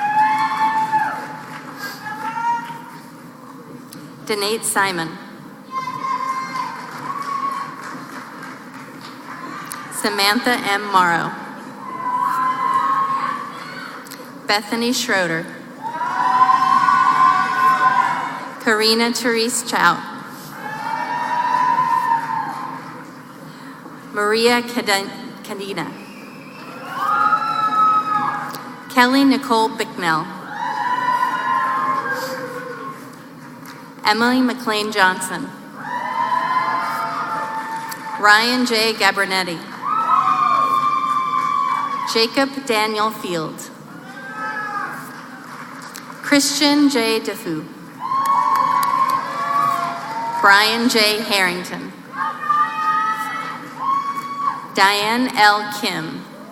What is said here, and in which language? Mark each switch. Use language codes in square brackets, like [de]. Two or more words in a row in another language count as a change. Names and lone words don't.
[en] Danate Simon. Samantha M. Morrow. Bethany Schroeder. Karina Therese Chow. Maria Cadena. Kelly Nicole Bicknell. Emily McLean Johnson. Ryan J. Gabernetti. Jacob Daniel Field. Christian J. Defoe. Brian J. Harrington. Diane L. Kim.